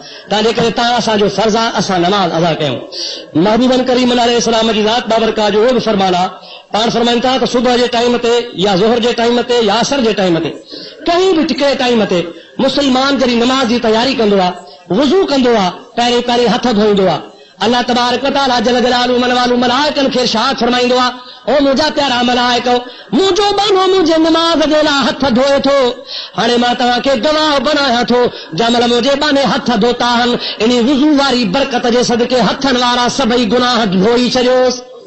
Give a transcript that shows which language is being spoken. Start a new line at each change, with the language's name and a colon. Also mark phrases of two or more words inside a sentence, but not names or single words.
Sindhi: तंहिंजे करे तव्हां असांजो फर्ज़ आहे असां नमाज़ अदा कयूं। महबूबन करीम अलैहिस्सलाम जी ज़ात बाबरकात जो उहो बि फरमान आहे। पाण फरमाइनि था त सुबुह जे टाइम ते या ज़ोहर जे टाइम ते या असर जे टाइम ते कहीं बि टिके टाइम ते मुस्लमान जॾहिं नमाज़ जी तयारी कंदो आहे, वुज़ू कंदो आहे, पहिरीं पहिरीं हथ धोईंदो आहे।
Arabic: الله تبارك وتعالى جل جلاله من واله
Sindhi: मलाइकनि खे इरशाद फरमाईंदो आहे, ओ मुंहिंजा प्यारा मलाइको, मुंहिंजो बानो मुंहिंजे नमाज़ जे लाइ हथ धोए थो। हाणे मां तव्हांखे गवाह बनायां थो, जंहिंमहिल मुंहिंजे बाने हथ धोता आहिनि, इन वुज़ू वारी बरकत जे सदके हथनि वारा सभई गुनाह धोई छॾियोसि।